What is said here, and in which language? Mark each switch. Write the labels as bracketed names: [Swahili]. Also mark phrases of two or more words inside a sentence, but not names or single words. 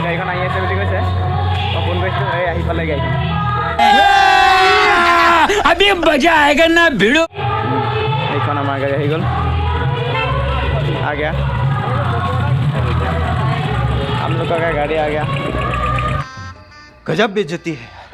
[Assamese] গাড়ীখন আহি আছে বুলি কৈছে। মই ফোন কৰিছিলোঁ, এই আহি পালে গাড়ীখন। [Hindi] अभी मजा आएगा ना भिड़ो [Assamese] এইখন আমাৰ গাড়ী আহি গ'ল। [Hindi] आ गया हम लोग का गाड़ी आ गया। गजब बेइज्जती है।